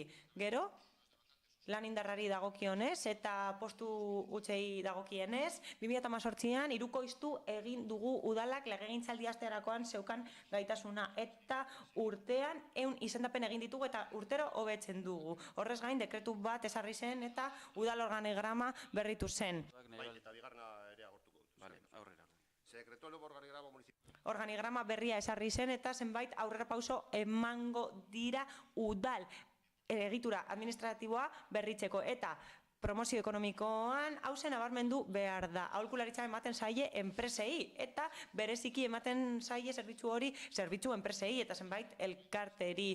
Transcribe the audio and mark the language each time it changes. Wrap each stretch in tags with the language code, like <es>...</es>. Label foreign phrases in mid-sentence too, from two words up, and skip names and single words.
<eu>Gero, lan indarrari dagokionez eta postu hutsei dagokienez, 2018an hirukoiztu egin dugu udalak legegintzaldi hasterakoan zeukan gaitasuna eta urtean 100 izendapen egin ditugu eta urtero hobetzen dugu. Horrez gain dekretu bat ezarri zen eta udal organigrama berritu zen. Bai, eta bigarrena ere agortuko dut. Vale, aurrera.</eu> <es>Se decretó el nuevo organigrama municipal.</es> <eu>Organigrama berria ezarri zen eta zenbait aurrerapauso emango dira udal egitura administratiboa berritzeko eta promozio ekonomikoan hausen nabarmendu behar da. Aholkularitza ematen zaie enpresei eta bereziki ematen zaie zerbitzu enpresei eta zenbait elkarteri.</eu>